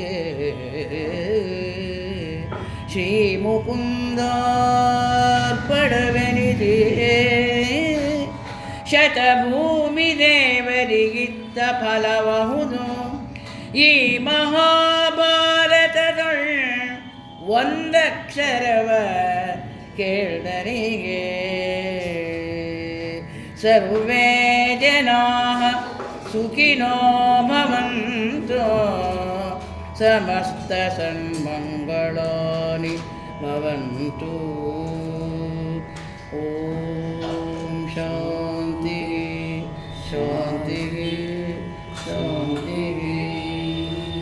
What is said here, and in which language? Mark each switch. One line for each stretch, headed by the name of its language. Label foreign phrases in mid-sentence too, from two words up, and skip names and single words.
Kannada: ಶ್ರೀ ಮುಕುಂದಾರ್ಪಣವೆನಿದೆ ಶತಭೂಮಿ ದೇವರಿಗಿದ್ದ ಫಲಬಹುದು ಈ ಮಹಾಭಾರತದೊಳ್ ಒಂದಕ್ಷರವ ಕೇಳ್ದರಿಗೆ
Sanskrit: सर्वे जनाः सुखिनो भवन्तु समस्त सन्मङ्गलानि भवन्तु. ॐ शान्ति शान्ति शान्ति.